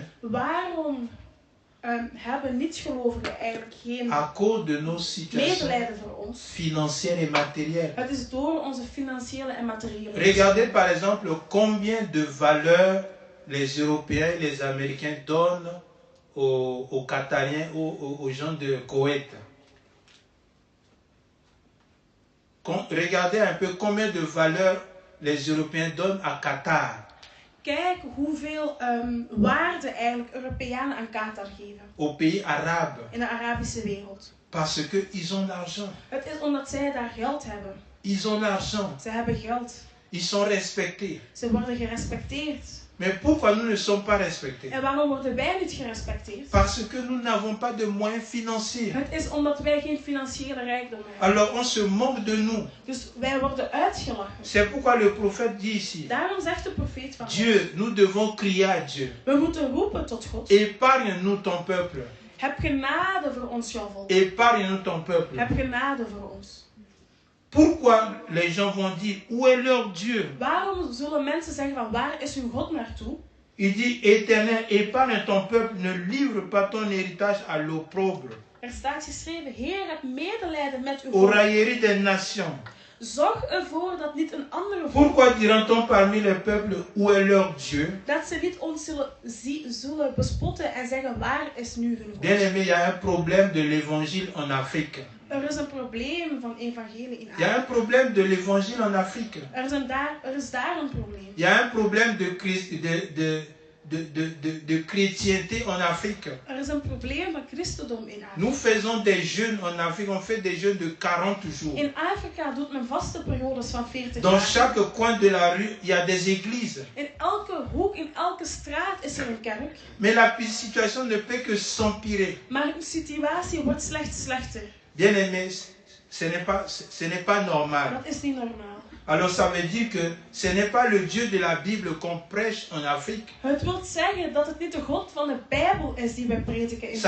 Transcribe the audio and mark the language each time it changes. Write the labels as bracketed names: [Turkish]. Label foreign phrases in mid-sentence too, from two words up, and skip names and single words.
[Dutch] Waarom hebben niet-gelovigen eigenlijk geen [French] À cause de nos situations [Dutch] medelijden voor ons? [French] financières et matérielles. [Dutch] Het is door onze financiële en materiële. [French] Regardez par exemple combien de valeur les Européens et les Américains donnent aux Qatariens, aux gens de Koweït. Regardez un peu combien de valeur les Européens donnent à Qatar. [Dutch] Kijk hoeveel waarde eigenlijk Europeanen aan Qatar geven. [French] Aux pays arabes. [Dutch] In de Arabische wereld. [French] Parce qu'ils ont l'argent. [Dutch] Het is omdat zij daar geld hebben. [French] Ils ont l'argent. [Dutch] Ze hebben geld. [French] Ils sont respectés. [Dutch] Ze worden gerespecteerd. [French] Mais pourquoi nous ne sommes pas respectés? [Dutch] En waarom worden wij niet gerespecteerd? [French] Parce que nous n'avons pas de moyens financiers. [Dutch] Het is omdat wij geen financiële rijkdom hebben. [French] Alors on se moque de nous. [Dutch] Dus wij worden uitgelachen. [French] C'est pourquoi le prophète dit ici, [Dutch] Daarom zegt de profeet van [French] Dieu, nous devons crier à Dieu. [Dutch] we moeten roepen tot God. [French] Épargne-nous ton peuple. [Dutch] Heb genade voor ons, jouw volk. [French] Épargne-nous ton peuple. [Dutch] Heb genade voor ons. [French] Pourquoi les gens vont dire, où est leur Dieu? [Dutch] Waarom zullen mensen zeggen van waar is hun God naartoe? [French] Il dit, Éternel, épargne ton peuple, ne livre pas ton héritage à l'opprobre. [Dutch] Er staat geschreven, Heer, heb medelijden met uw [French] Aux [Dutch] volk. [French] railleries des nations. [Dutch] Zorg ervoor dat niet een andere volk, [French] Pourquoi dira-t-on parmi les peuples, où est leur Dieu? [Dutch] dat ze niet ons zullen bespotten en zeggen, waar is nu hun God? [French] Bien-aimé, il y a un problème de l'évangile en Afrique. [Dutch] Er is een probleem van evangelie in [French] Il y a un [Dutch] Afrika. [French] problème de l'évangile en Afrique. [Dutch] Er is daar een probleem. [French] Il y a un problème de chrétienté en Afrique. [Dutch] Er is een probleem van christendom in Afrika. [French] Nous faisons des jeûnes en Afrique, on fait des jeûnes de 40 jours. [Dutch] In Afrika doet men vaste periodes van 40 [French] Dans [Dutch] dagen. [French] chaque coin de la rue, il y a des églises. [Dutch] In elke hoek, in elke straat is er een kerk. [French] Mais la situation ne peut que s'empirer. [Dutch] Maar de situatie wordt slechts slechter. [French] Bien aimé, ce n'est pas normal. [Dutch] Dat is niet normaal. [French] Alors ça veut dire que ce n'est pas le Dieu de la Bible qu'on prêche en Afrique. [Dutch] Het wil zeggen dat het niet de God van de Bijbel is die wij prediken in